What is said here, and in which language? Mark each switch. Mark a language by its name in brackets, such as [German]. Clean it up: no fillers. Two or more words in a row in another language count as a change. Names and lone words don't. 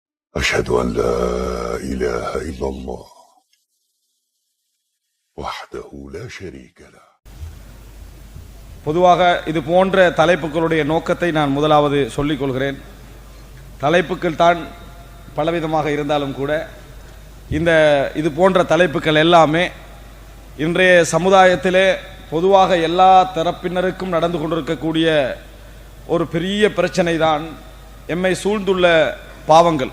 [Arabic] أشهد أن لا إله إلا الله وحده لا شريك له. [Tamil] பொதுவாக இது போன்ற தலைப்புகளுடைய நோக்கத்தை நான் முதலாவது சொல்லிக் கொள்கிறேன். தலைப்புகள் தான் பலவிதமாக இருந்தாலும் கூட இது போன்ற தலைப்புகள் எல்லாமே இன்றைய சமுதாயத்திலே பொதுவாக எல்லா தரப்பினருக்கும் நடந்து கொண்டிருக்கக்கூடிய ஒரு பெரிய பிரச்சனை தான் எம்மை சூழ்ந்துள்ள பாவங்கள்.